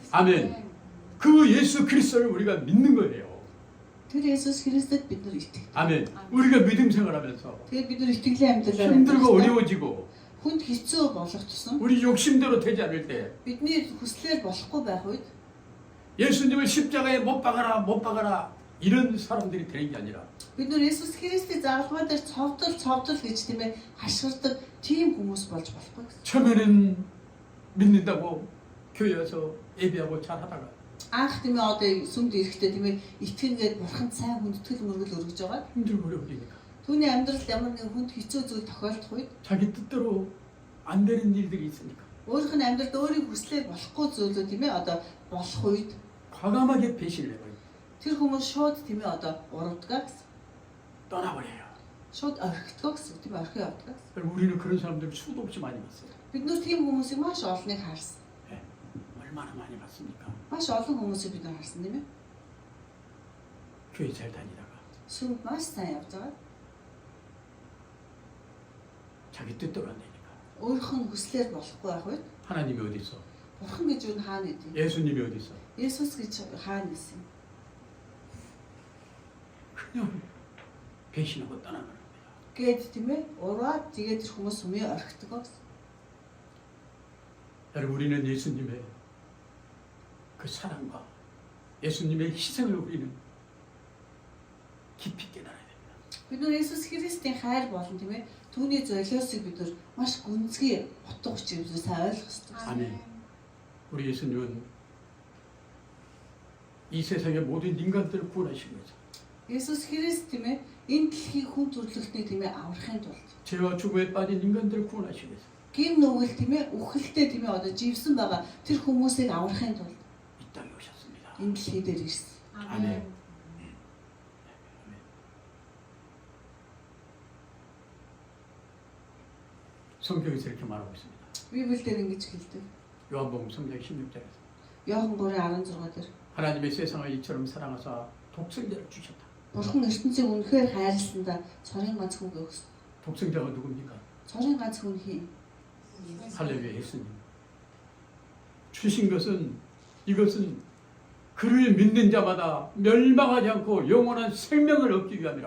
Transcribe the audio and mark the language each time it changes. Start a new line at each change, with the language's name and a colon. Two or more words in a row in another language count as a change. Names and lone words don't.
Korean: 아멘. 그 예수 그리스도를 우리가 믿는 거예요.
Mongolian: Тэр Есүс Христэд бид нар итгэв.
Korean: 아멘. 우리가 믿음 생활하면서
Mongolian: Тэгээд бид нар итгэлийн амьдралаар
Korean: 힘들고
Mongolian: амьдрал
Korean: 어려워지고
Mongolian: хүнд хэцүү болох тусам
Korean: 우리 욕심대로 되지 않을 때
Mongolian: бидний хүслээр болохгүй байх үед
Korean: 예수님을 십자가에 못 박아라 이런 사람들이 되는 게 아니라
Mongolian: бид нар Есүс Христийн загалмай дээр цовдол гэж тийм ээ хашгирдаг тийм хүмүүс болж болохгүй гэсэн.
Korean: 처음에는 믿는다고 교회 와서 예배하고 잘 하다가
Mongolian: Анх тийм ээ одоо сүмд ирэхдээ тийм ээ итгэнгээд бурханд сайн хүндэтгэл мөргөл өргөж байгаа.
Korean: 힘들고 어려워지니까
Mongolian: Түүний амьдралд ямар нэгэн хүнд хэцүү зүйл тохиолдох үед
Korean: 자기 뜻대로 안 되는 일들이 있으니까
Mongolian: өөрийнх нь амьдралд өөрийн хүслээр болохгүй зүйлүүд тийм ээ одоо болох үед
Korean: 과감하게 배신을 해버려요.
Mongolian: тэр хүмүүс шууд тийм ээ одоо урагдгаа гэсэн.
Korean: 떠나버려요.
Mongolian: Шууд орхигдгоо гэсэн тийм ээ орхио явдгаа гэсэн.
Korean: 그래서 우리는 그런 사람들을 수도 없이 많이 봤어요.
Mongolian: Бид нар тийм хүмүүсийг маш олныг харсан.
Korean: 얼마나 많이 봤습니까?
Mongolian: Маш олон хүмүүсийг бид нар харсан тийм ээ.
Korean: 교회 잘 다니다가
Mongolian: Сүмд маш сайн явж байгаа.
Korean: 자기 뜻대로 안 되니까
Mongolian: Өөрийнх нь хүслээр болохгүй байх үед
Korean: 하나님이 어디 있어?
Mongolian: бурхан гэж юу хаана гэдэг.
Korean: 예수님이 어디 있어?
Mongolian: Есүс гэж хаана гэсэн.
Korean: 그냥 배신하고 떠나는 거예요.
Mongolian: Гээд тийм ээ ураад тэгээд тэр хүмүүс сүмээ орхидог гэсэн.
Korean: 여러분 우리는 예수님의 그 사랑과 예수님의 희생을 우리는 깊이 깨달아야 됩니다.
Mongolian: Бид нар Есүс Христийн хайр болон тийм ээ түүний золиосыг бид нар маш гүнзгий утга учирыг сайн ойлгох хэрэгтэй.
Korean: 아멘. 우리 예수님은 이 세상의 모든 인간들을 구원하신 거죠.
Mongolian: Есүс Христ тийм ээ энэ дэлхийг хүн төрлөختний тийм ээ аврахын тулд
Korean: 죄와 죽음에 빠진 인간들을 구원하시기 위해서
Mongolian: гим нүгэл тийм ээ үхэлтэй тийм ээ одоо живсэн байгаа тэр хүмүүсийг аврахын тулд
Korean: 이 땅에 오셨습니다.
Mongolian: энэ дэлхий дээр ирсэн.
Korean: 아멘. 성경에서 이렇게 말하고 있습니다.
Mongolian: Библиэлд ингэж хэлдэг.
Korean: 요한복음 3장 16절에서
Mongolian: Иохан 3:16 дээр
Korean: 하나님의 세상을 이처럼 사랑하사 독생자를 주셨다.
Mongolian: Бурхан ертөнцийг үнэхээр хайрласандаа цорын ганц хүүгээ өгсөн.
Korean: 독생자가 누굽니까?
Mongolian: цорын ганц хүн хин.
Korean: 할렐루야 예수님. 주신 것은 이것은 그를 믿는 자마다 멸망하지 않고 영원한 생명을 얻기 위함이라.